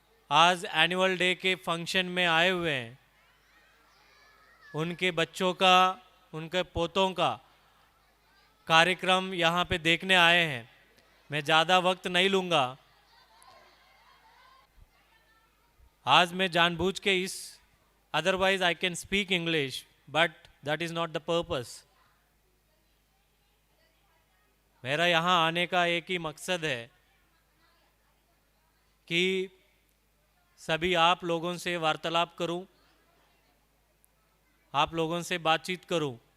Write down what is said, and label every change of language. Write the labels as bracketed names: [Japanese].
[Hindi] आज annual day के function में आए हुए हैं, उनके बच्चों का, उनके पोतों का कार्यक्रम यहाँ पे देखने आए हैं. मैं ज़्यादा वक्त नहीं लूँगा. आज मैं जानबूझ के इस [English] otherwise I can speak English, but that is not the purpose. [Hindi] मेरा यहाँ आने का एक ही मकसद है कि सभी आप लोगों से वार्तालाप करूं, आप लोगों से बातचीत करूं.